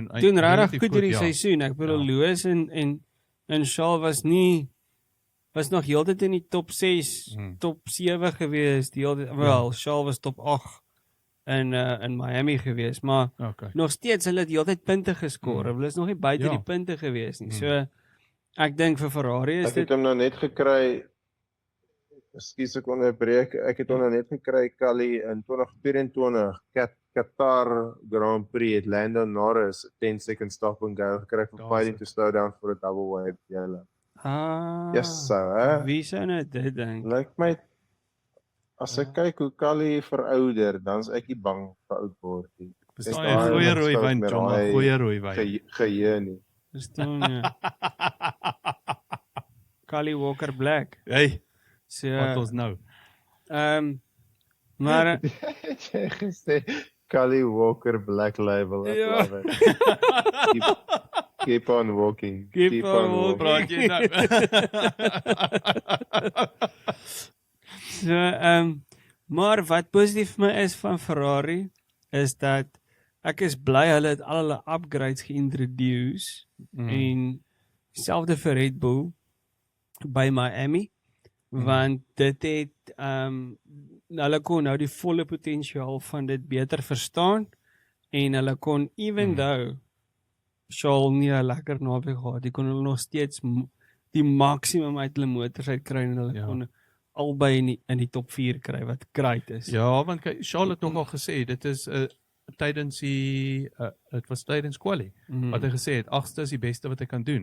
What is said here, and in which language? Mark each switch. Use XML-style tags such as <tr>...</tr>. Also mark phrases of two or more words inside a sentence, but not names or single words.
<af>Doen regtig goed hierdie seisoen. Ek bedoel Lewis en Charles was nog heeltyd in die top 6, top 7 gewees, die heeltyd Charles was top 8 in Miami gewees, maar nog steeds hulle het heeltyd punte geskor. Hulle is nog nie buite die punte gewees nie. So ek dink vir Ferrari is dit. Ek het hom nou net gekry. Ekskuus ek onderbreek. Ek het hom nou net gekry Kali in 2024 Qatar Grand Prix het Lando Norris</af> <en>10 second stop and go</en> <af>gekry vir</af> <en>fighting to slow down for a double wide yellow. Yes sir.</en> <af>Wie sou net dit dink? Lyk my as ek kyk hoe Kali verouder, dan is ek nie bang vir oud word nie. Dis 'n goeie rooi wyn, John, 'n goeie rooi wyn. Geheue nie. Verstaan jy? Kali Walker Black. Hey. So wat ons nou. maar jy gesê Cully Walker Black Label. I Ja.</af> <en>love it. Keep on walking. Keep on walking.</en> <af>Praat jy nou? So, maar wat positief vir my is van Ferrari, is dat ek is bly hulle het al hulle upgrades geïntroduce, en selfde vir Red Bull by Miami, want dit het, hulle kon nou die volle potensiaal van dit beter verstaan, en hulle kon,</af> <en>even though</en> <af>Charles nie 'n lekker naweek gehad, die kon hulle nog steeds die maksimum uit hulle motors uitkry, en hulle kon albei in die top 4 kry, wat great is. Ja, want kyk, Charles het nogal gesê, dit is tydens dit was tydens quali, wat hy gesê het, 8ste is die beste wat hy kan doen.</af>